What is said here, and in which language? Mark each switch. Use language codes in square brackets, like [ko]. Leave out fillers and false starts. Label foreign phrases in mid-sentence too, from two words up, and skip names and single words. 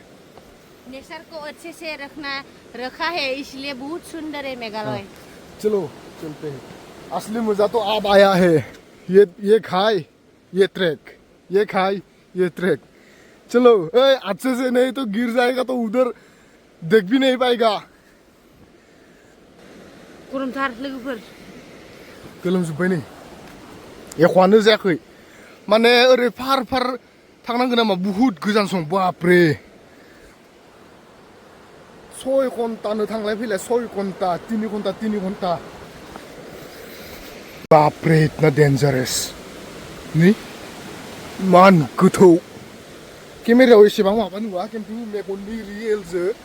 [hi] नेचर को अच्छे से रखा है इसलिए बहुत सुंदर है मेघालय चलो चलते हैं असली मजा तो अब आया है ये खाए ये ट्रैक चलो अच्छे से नहीं तो गिर जाएगा तो उधर देख भी नहीं पाएगा [brx] गरमथार लोगोफोर गोलोमजोब्बाय नै एख'आनो जायाखै माने ओरै फार थांनांगोन नामा बुहुत गोजान सम बापरे 6 घन्टानो थांलाय फैलाय 6 घन्टा 3 घन्टा [hi] बापरे इतना डेन्जारेस [brx] नै मान गोथौ केमेरायाव एसेबां माबा नुवा खिन्थु मेगननि रियेलजो